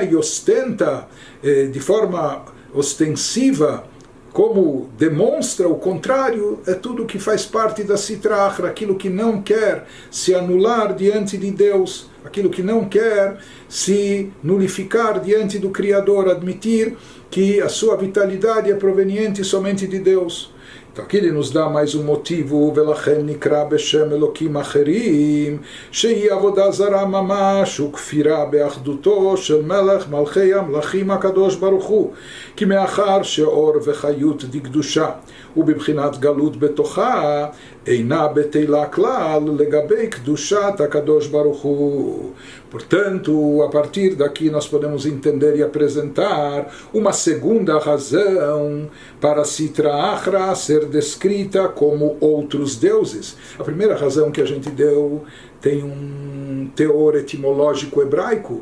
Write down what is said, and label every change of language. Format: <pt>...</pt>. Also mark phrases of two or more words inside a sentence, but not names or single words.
<pt>E ostenta de forma ostensiva, como demonstra o contrário, é tudo que faz parte da</pt> <arc>סטרא אחרא,</arc> <pt>aquilo que não quer se anular diante de Deus, aquilo que não quer se nulificar diante do Criador, admitir que a sua vitalidade é proveniente somente de Deus. Então aqui ele nos dá mais um motivo,</pt> <he>ולכן נקרא בשם אלוקים אחרים, שהיא עבודה זרה ממש וכפירה באחדותו של מלך מלכי המלכים הקדוש ברוך הוא, כי מאחר שאור וחיות דקדושה ובבחינת גלות בתוכה אינה בטלה כלל לגבי קדושת הקדוש ברוך הוא.</he> <pt>Portanto, a partir daqui nós podemos entender e apresentar uma segunda razão para</pt> <arc>סטרא אחרא</arc> <pt>ser descrita como outros deuses. A primeira razão que a gente deu tem um teor etimológico hebraico.</pt>